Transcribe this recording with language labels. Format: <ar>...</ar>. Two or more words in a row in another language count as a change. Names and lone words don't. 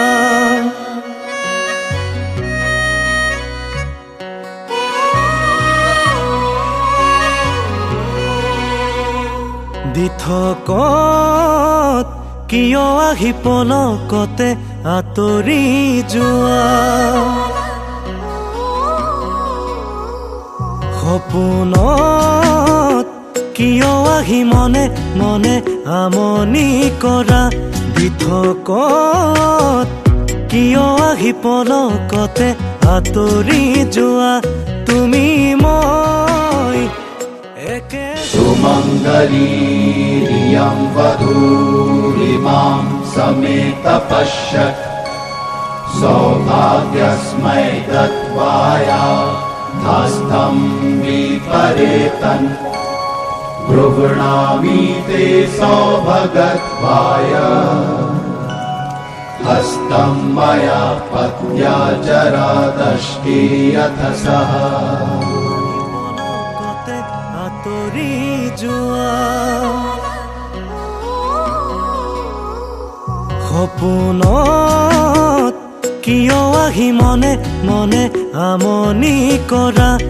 <as>দিঠকত কিয় আহি পলকতে আঁতৰি যোৱা সপোনত কিয় আহি মনে মনে আমনি কৰা দিঠকত কিয় আহি পলকতে আঁতৰি যোৱা তুমি মই একে</as> <sa>सुमङ्गलीरियं वधूरिमां समेत पश्यत् सौभाग्यस्मै दत्वाया हस्तं विपरेतन् गृह्णामि ते सौभगत्वाय हस्तं मया पत्या चरादष्टि यथ सः</sa> <as>আঁতৰি যোৱা সপোনত কিয় আহি মনে মনে আমনি কৰা</as>